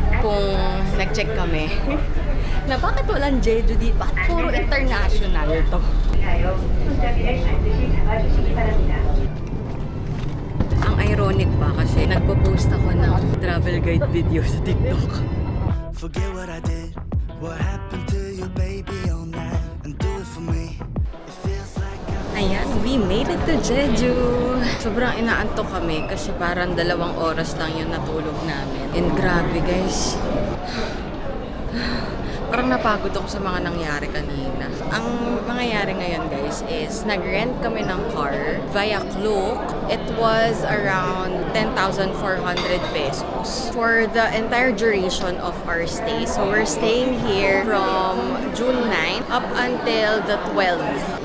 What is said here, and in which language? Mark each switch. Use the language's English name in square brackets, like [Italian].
[Filipino] Kung nag-check kami na bakit walang Jeju dito? Bakit puro international to? Ang ironic pa kasi nagpo-post ako ng travel guide video sa TikTok. [English] Forget what I did, what happened to you, baby, all night, and do it for me. It feels like [Filipino] Ayan, [English] we made it to Jeju. [Filipino] Sobrang inaantok kami kasi parang 2 oras lang yung natulog namin. [English] And grabe guys. [Filipino] Parang napagod ako sa mga nangyari kanina. Ang mangyayari ngayon guys is nag-rent kami ng car via Klook. [English] It was around 10,400 pesos for the entire duration of our stay. So we're staying here from June 9 up until the 12th.